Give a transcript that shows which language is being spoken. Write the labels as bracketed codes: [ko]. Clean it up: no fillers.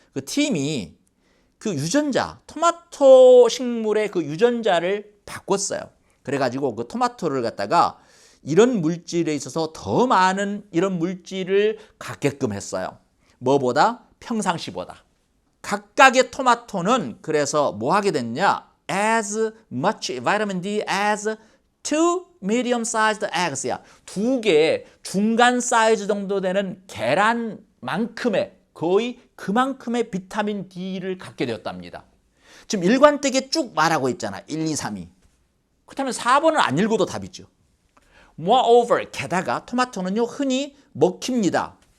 [ko] 그 팀이 그 유전자, 토마토 식물의 그 유전자를 바꿨어요. 그래가지고 그 토마토를 갖다가 이런 물질에 있어서 더 많은 이런 물질을 갖게끔 했어요. 뭐보다? 평상시보다. 각각의 토마토는 그래서 뭐 하게 됐냐? [en] As much vitamin D as 2 medium-sized eggs야. [ko] 2개의 중간 사이즈 정도 되는 계란만큼의 거의 그만큼의 비타민 D를 갖게 되었답니다. 지금 일관되게 쭉 말하고 있잖아. 1, 2, 3이. 그렇다면 4번은 안 읽어도 답이죠. Moreover, 게다가 토마토는요 흔히 먹힙니다.